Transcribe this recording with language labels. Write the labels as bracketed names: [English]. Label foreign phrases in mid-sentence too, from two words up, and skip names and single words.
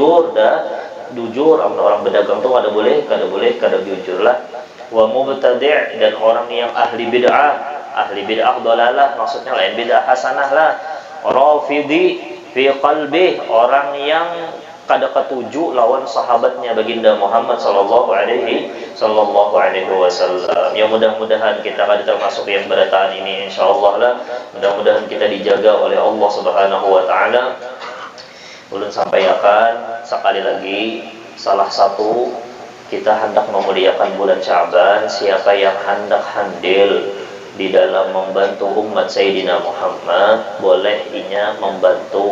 [Banjar] Jujur orang berdagang tuh kada boleh kada jujur lah. [Arabic] ومبتدع', [Banjar] dan orang yang ahli [Arabic] بدعة ضلالة, [Banjar] maksudnya lain [Arabic] بدعة حسنة [Banjar] lah. [Arabic] رافضي في قلبه, [Banjar] orang yang kada ketuju lawan sahabatnya baginda Muhammad [Arabic] صلى الله عليه وسلم. [Banjar] Ya mudah-mudahan kita kada termasuk yang berataan ini insyaallah lah. Mudah-mudahan kita dijaga oleh Allah [Arabic] سبحانه وتعالى. [Banjar] Ulun sampaikan sekali lagi, salah satu kita hendak memuliakan bulan Sya'ban. Siapa yang hendak handil di dalam membantu umat Sayyidina Muhammad, boleh inya membantu.